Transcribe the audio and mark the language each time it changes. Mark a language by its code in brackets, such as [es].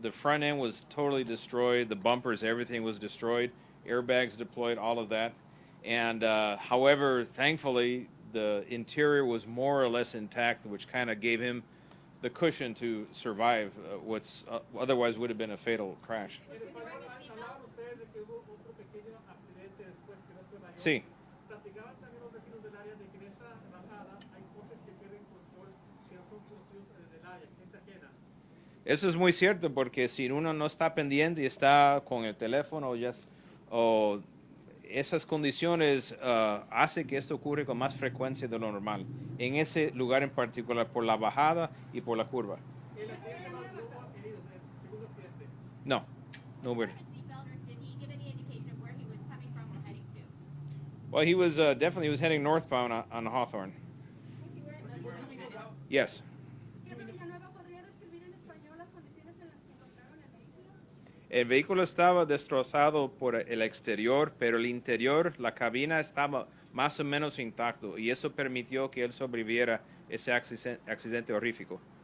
[en] The front end was totally destroyed. The bumpers, everything was destroyed. Airbags deployed, all of that. And however, thankfully, the interior was more or less intact, which kind of gave him the cushion to survive what's otherwise would have been a fatal crash. [es] Hablaban ustedes de que hubo otro pequeño accidente después que no fue mayor. Sí. Platicaban también los vecinos del área de que en esa bajada hay coches que pierden control, que no son conocidos del área, gente ajena. Eso es muy cierto porque si uno no está pendiente y está con el teléfono o esas condiciones hace que esto ocurre con más frecuencia de lo normal. En ese lugar en particular, por la bajada y por la curva. El accidente no hubo heridos, el segundo accidente. No, no hubo. [en] Wearing a seatbelt, or did he give any indication of where he was coming from or heading to? Well, he was definitely was heading northbound on Hawthorne. Was he wearing a seatbelt? Yes. [es] Señor Villanueva, ¿podría describir en español las condiciones en las que encontraron el vehículo? El vehículo estaba destrozado por el exterior, pero el interior, la cabina estaba más o menos intacto y eso permitió que él sobreviviera ese accidente horrífico.